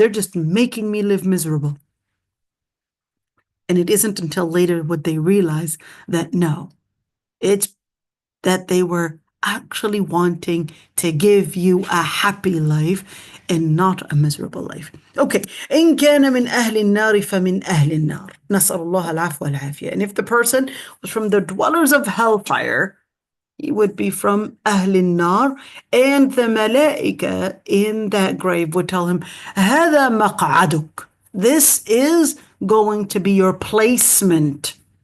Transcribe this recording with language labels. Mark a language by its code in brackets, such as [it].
[en] They're just making me live miserable. And it isn't until later would they realize that no, it's that they were actually wanting to give you a happy life and not a miserable life. Okay. [ar] إن كان من أهل النار فمن أهل النار. نسأل الله العفو والعافية. [en] And if the person was from the dwellers of hellfire, he would be from أهل النار, and the malaika in that grave would tell him, [ar] هذا مقعدك. [en] This is going to be your placement.